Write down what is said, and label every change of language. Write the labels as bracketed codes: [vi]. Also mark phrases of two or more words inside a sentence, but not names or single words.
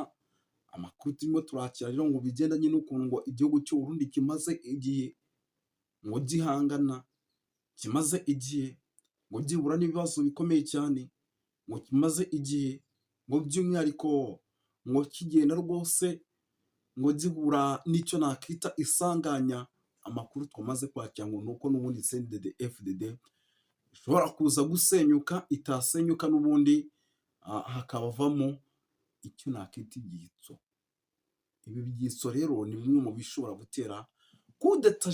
[rw] Amakuru turimo turakira rero ngo bigendanye n'ukuntu ngo igihugu cy'u Burundi kimaze igihe ngo gihangana, kimaze igihe ngo gihura n'ibibazo bikomeye cyane, ngo kimaze igihe ngo by'umwihariko ngo kigenda rwose ngo gihura n'icyo nakita isanganya. Amakuru twamaze kwakira ngo nuko n'ubundi CNDD-FDD ishobora kuza gusenyuka, itasenyuka n'ubundi hakabavamo icyo nakita ibyitso. Ibi byitso rero ni bimwe mu bishobora gutera [fr] coup d'etat.